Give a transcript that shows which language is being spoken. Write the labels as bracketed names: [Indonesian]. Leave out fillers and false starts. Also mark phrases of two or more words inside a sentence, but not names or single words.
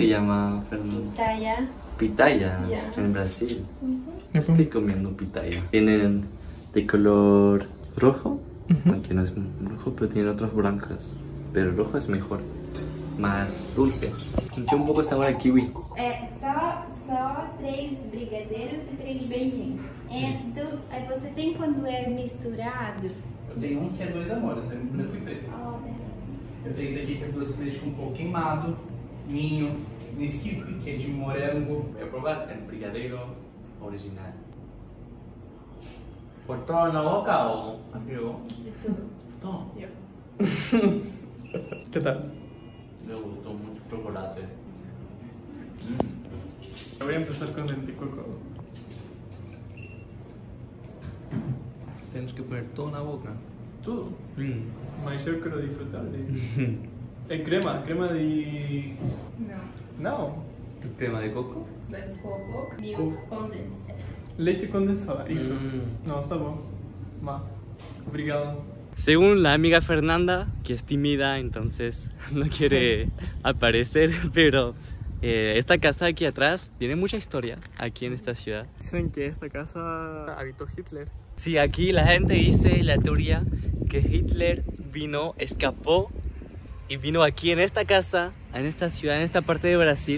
[Spanish] se llama, Fernando? Pitaya. Pitaya, Ya. en Brasil. Me Estoy comiendo pitaya. Tienen de color rojo, aunque no es rojo, pero tienen otros blancos. Pero el rojo es mejor, más dulce. Sentí un poco sabor a kiwi. [Portuguese] É só 3 brigadeiros e 3 beijinhos. Aí você tem quando é misturado? Eu tenho um que é 2 amores, é branco e preto. Ó, Eu tenho esse aqui que é doce de leite com coco queimado, ninho, Nesquik, que é de morango. [Spanish] Voy a probar el brigadeiro original. ¿Por todo en la boca o amigo? Todo. ¿Qué tal? Me gustó mucho el chocolate. Voy a empezar con el de coco. Tienes que poner todo en la boca. [Portuguese] Tudo. Mas eu quero disfrutar de... É crema de... Não. [Spanish] ¿Crema de coco? [Portuguese] 2 coco, milk condensado. Leite condensada, isso. Não, está bom. Má. Obrigado. [Spanish] Según la amiga Fernanda, que es tímida, entonces no quiere aparecer, pero esta casa aquí atrás tiene mucha historia aquí en esta ciudad. Dicen que esta casa habitó Hitler. Sí, aquí la gente dice la teoría que Hitler vino, escapó y vino aquí en esta casa, en esta ciudad, en esta parte de Brasil.